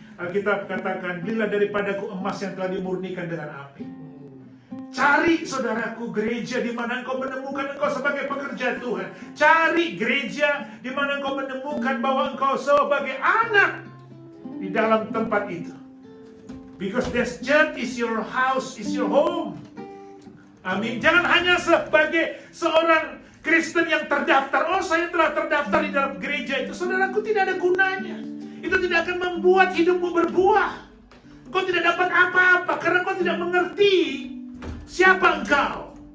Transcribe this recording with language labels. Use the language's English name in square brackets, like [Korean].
[Indonesian] Alkitab katakan, belilah daripadaku emas yang telah dimurnikan dengan api. Cari saudaraku gereja di mana engkau menemukan engkau sebagai pekerja Tuhan. Cari gereja di mana engkau menemukan bahwa engkau sebagai anak di dalam tempat itu. [English] Because this church is your house, is your home. [Indonesian] Amin. Jangan hanya sebagai seorang Kristen yang terdaftar. Oh, saya telah terdaftar di dalam gereja itu. Saudaraku, tidak ada gunanya. Itu tidak akan membuat hidupmu berbuah. Engkau tidak dapat apa-apa karena engkau tidak mengerti siapa engkau.